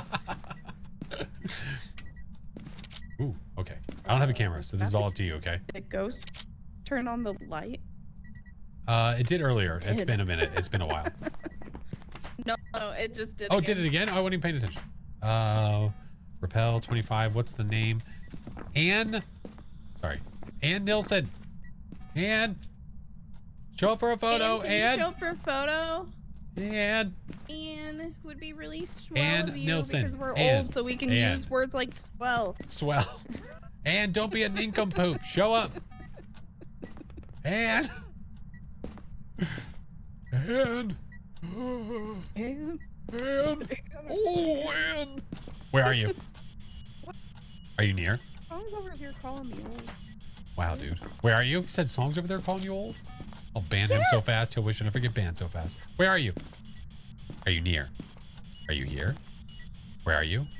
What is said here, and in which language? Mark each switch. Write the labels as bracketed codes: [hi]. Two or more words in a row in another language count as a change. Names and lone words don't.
[en] Ooh, okay. I don't have a camera, so this is all up to you, okay? Did ghost turn on the light? It did earlier. It's been a minute. It's been a while. No, it just did. Oh, did it again? Oh, I wasn't even paying attention. Repel 25. What's the name? Ann. Sorry. Ann Nilsson. Ann. Show up for a photo, Ann. Show up for a photo. Ann. Ann would be really swell Ann of you Nilsson. because we're Ann. old, so we can Ann. use words like swell. Swell. Ann, don't be a nincompoop. Show up. Ann. Ann. Ann. Ann. Oh, Ann. Where are you? Are you near? Mom's over here calling me old. Wow, dude. Where are you? He said songs over there calling you old? I'll ban him so fast, he'll wish he'll never get banned so fast. Where are you? Are you near? Are you here? Where are you?